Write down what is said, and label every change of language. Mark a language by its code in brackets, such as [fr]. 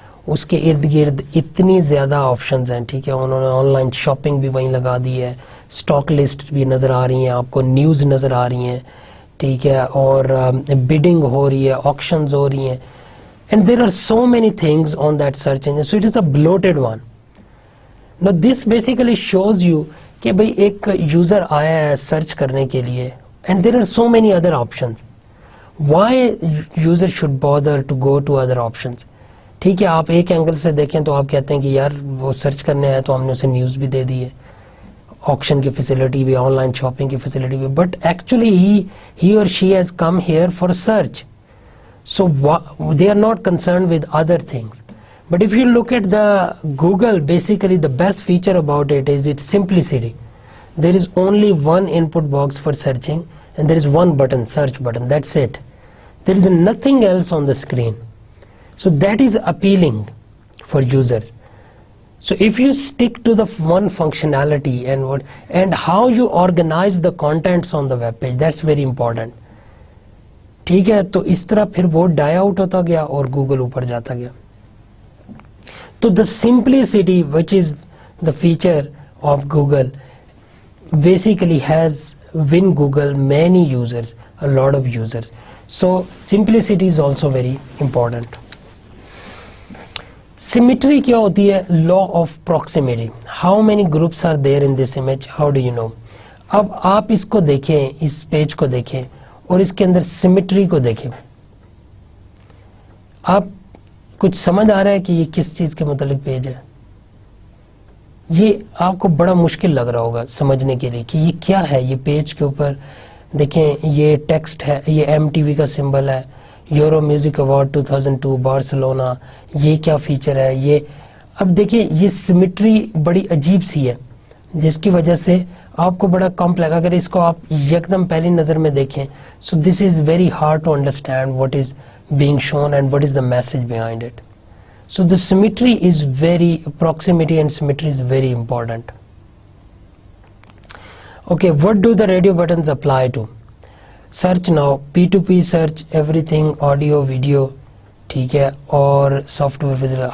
[ur] اس کے ارد گرد اتنی زیادہ آپشنز ہیں, ٹھیک ہے, انہوں نے آن لائن شاپنگ بھی وہیں لگا دی ہے, اسٹاک لسٹ بھی نظر آ رہی ہیں آپ کو, نیوز نظر آ رہی ہیں, ٹھیک ہے, اور بیڈنگ ہو رہی ہے, آکشنز ہو رہی ہیں, [en] and there are so many things on that search engine, so it is a bloated one. Now this basically shows you [ur] کہ بھئی ایک یوزر آیا ہے سرچ کرنے کے لیے, [en] and there are so many other options. Why user should bother to go to other options? [ur] ٹھیک ہے, آپ ایک اینگل سے دیکھیں تو آپ کہتے ہیں کہ یار وہ سرچ کرنے آیا تو ہم نے اسے نیوز بھی دے دی ہے, آکشن کی فیسلٹی بھی, آن لائن شاپنگ کی فیسلٹی بھی, [en] But actually he or she has come here for search. So they are not concerned with other things. But if you look at the Google, basically the best feature about it is its simplicity. There is only one input box for searching, and there is one button, search button, that's it. There is nothing else on the screen. So that is appealing for users. So if you stick to the one functionality and how you organize the contents on the web page, that's very important. [ur] ٹھیک ہے, تو اس طرح پھر وہ ڈائی out ہوتا گیا اور Google اوپر جاتا گیا. [en] تو the simplicity which is the feature of Google basically has win Google many users, a lot of users. So simplicity is also very important. Symmetry [ur] کیا ہوتی ہے؟ [en] law of proximity. How many groups are there in this image? How do you know? [ur] اب آپ اس کو دیکھیں, اس page کو دیکھیں اور اس کے اندر سیمیٹری کو دیکھیں. آپ کچھ سمجھ آ رہا ہے کہ یہ کس چیز کے متعلق پیج ہے؟ یہ آپ کو بڑا مشکل لگ رہا ہوگا سمجھنے کے لیے کہ یہ کیا ہے. یہ پیج کے اوپر دیکھیں, یہ ٹیکسٹ ہے, یہ ایم ٹی وی کا سمبل ہے, یورو میوزک ایوارڈ 2002 بارسلونا, یہ کیا فیچر ہے یہ. اب دیکھیں یہ سیمیٹری بڑی عجیب سی ہے جس کی وجہ سے آپ کو بڑا کمپلیکس, اگر اس کو آپ یکدم پہلی نظر میں دیکھیں, [en] So this is very hard to understand what is being shown and what is the message behind it. So the symmetry is very, proximity and symmetry is very important. Okay, what do the radio buttons apply to? Search now, P2P search, everything, audio, video, ٹھیک ہے, اور software physical.